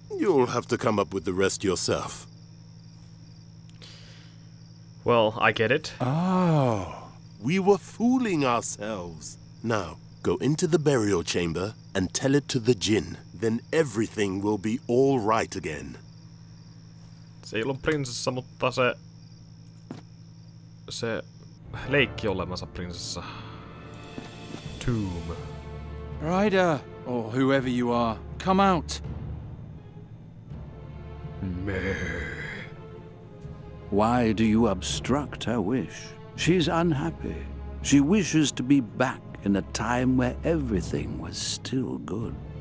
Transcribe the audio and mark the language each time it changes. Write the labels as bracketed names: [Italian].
[English] You'll have to come up with the rest yourself. Well, I get it. Oh. We were fooling ourselves. Now, go into the burial chamber and tell it to the djinn. Then everything will be all right again. [Finnish] Se ei ollut prinsessa, mutta se leikki olemansa prinsessa. [English] Tomb. Ryder, or whoever you are, come out. Why do you obstruct her wish? She's unhappy. She wishes to be back in a time where everything was still good.